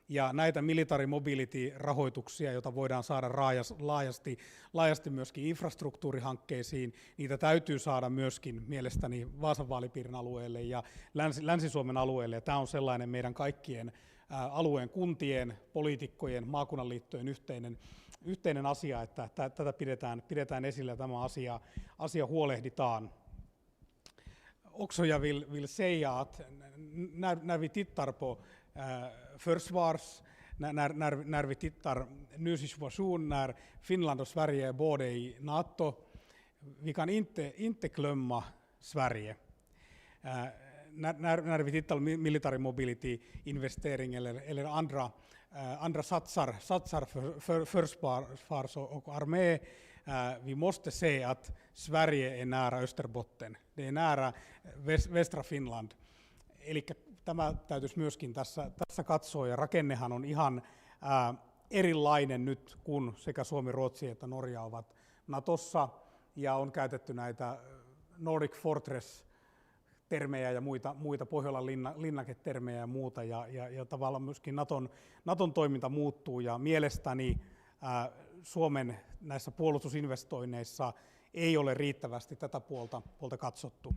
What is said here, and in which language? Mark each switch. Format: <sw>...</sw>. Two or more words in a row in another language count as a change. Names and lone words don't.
<fi>Ja näitä</fi> <en>military mobility-</en> <fi>rahoituksia, joita voidaan saada laajasti myöskin infrastruktuurihankkeisiin, niitä täytyy saada myöskin mielestäni Vaasan vaalipiirin alueelle ja Länsi-Suomen alueelle. Ja tämä on sellainen meidän kaikkien alueen kuntien, poliitikkojen, maakunnanliittojen yhteinen asia, että tätä pidetään esillä ja tämä asia huolehditaan.</fi> <sv>Också jag vill säga att när vi tittar på när vi tittar ny situation när Finland och Sverige är både i NATO, vi kan inte glömma Sverige. När vi tittar på</sv> <en>military mobility</en> <sv>investering eller andra satsar för försvars och armé, vi måste se att Sverige är nära Österbotten, det är nära västra Finland.</sv> <fi>Eli tämä täytyisi myöskin tässä katsoa, ja rakennehan on ihan erilainen nyt, kun sekä Suomi, Ruotsi että Norja ovat Natossa, ja on käytetty näitä</fi> <en>Nordic Fortress-</en> <fi>termejä ja muita Pohjolan linnaketermejä ja muuta, ja tavallaan myöskin Naton toiminta muuttuu, ja mielestäni Suomen näissä puolustusinvestoinneissa ei ole riittävästi tätä puolta katsottu.</fi>